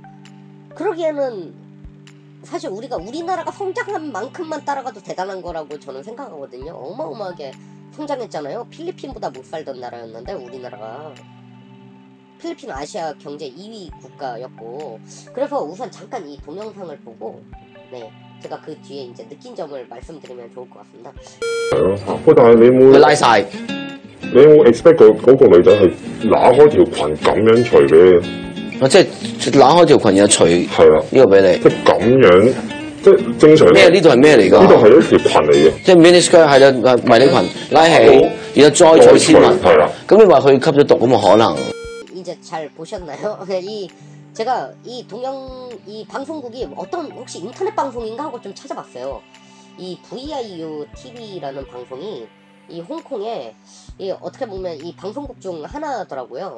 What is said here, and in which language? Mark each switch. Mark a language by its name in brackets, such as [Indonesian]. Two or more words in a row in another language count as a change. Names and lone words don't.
[Korean] 그러기에는 사실 우리나라가 성장한 만큼만 따라가도 대단한 거라고 저는 생각하거든요. 어마어마하게 성장했잖아요. 필리핀보다 못 살던 나라였는데 우리나라가. 필리핀 아시아 경제 2위 국가였고, 그래서 우선 잠깐 이 동영상을 보고 네, 제가 그 뒤에 이제 느낀 점을 말씀드리면 좋을 것 같습니다. [Cantonese] 喂，但係佢拉晒，你有冇 expect 嗰個女仔係揦開條裙咁樣除俾？即係攬開條裙然後除係啦，呢個俾你。即係咁樣，即係正常。咩？呢度係咩嚟㗎？呢度係一條裙嚟嘅，即係 miniskirt 係啦，迷你裙拉起，然後再除絲襪。係啦。咁你話佢吸咗毒咁啊？可能。 [Korean] 이제 잘 보셨나요? 제가 이 방송국이 혹시 인터넷 방송인가 하고 좀 찾아봤어요. 이 VIU TV라는 방송이 이 홍콩에 이 어떻게 보면 이 방송국 중 하나더라고요.